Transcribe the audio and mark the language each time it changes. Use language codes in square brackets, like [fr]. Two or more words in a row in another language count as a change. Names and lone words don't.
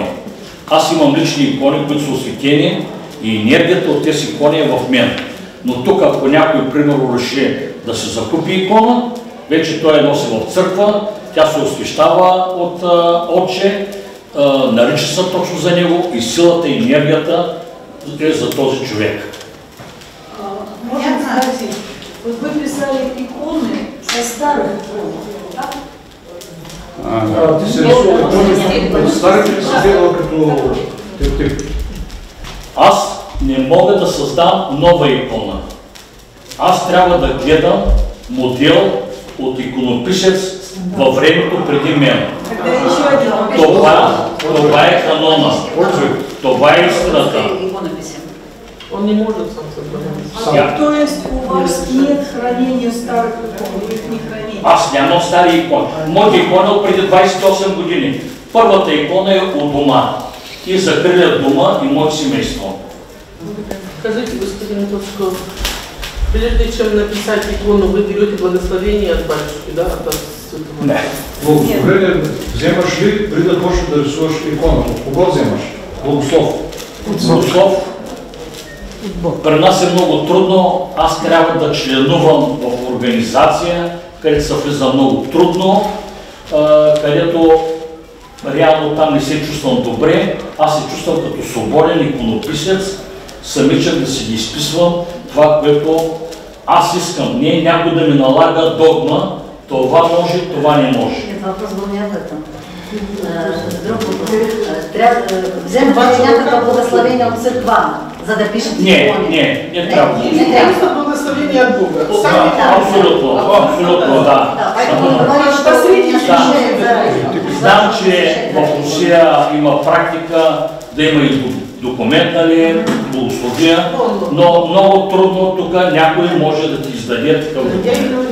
[bg] Аз имам лични икони, които са осветени и енергията от тези икони е в мен. Но тук, ако някой, примерно, реши да се закупи икона, вече той я носи в църква, тя се освещава от отче, нарича се точно за него и силата и енергията е за този човек. [ru] Можно спросить, вот вы писали иконы со старых икон, так? [bg] Ти се рисува икони, старите ли си взела като тип? Аз не мога да създам нова икона. Аз трябва да гледам модел от иконописец във времето преди мен. Това е канона. Това е истината. [ru] Он не может сам создавать. То есть у вас нет хранения старых икон, вы их не храните? [bg] Аз нямам стари икони. Моята икона е от преди 28 години. Първата икона е от дома. И закрилят дома и моето семейство. [ru] Скажите, господин Тошков, прежде чем написать икону, вы берете благословение от батюшки, да? От святого? [bg] Не. Благословение вземаш ли, преди да почнеш да рисуваш иконата? От кого вземаш? Благослов. Благослов. При нас е много трудно. Аз трябва да членувам в организация, където се влиза много трудно, където реално там не се чувствам добре. Аз се чувствам като свободен иконописец, самичък да си ги изписвам това, което аз искам. Не някой да ми налага догма, това може, това не може. [ru] Нет, вопрос был не об этом. [bg] Вземете някакво благословение от църква, за да пишете икони? Не трябва. [ru] Это благословение от Бога. [bg] Абсолютно, да. Знам, че в Русия има практика да има и документ, нали, благословия, но много трудно тук някой може да ти издаде такъв документ.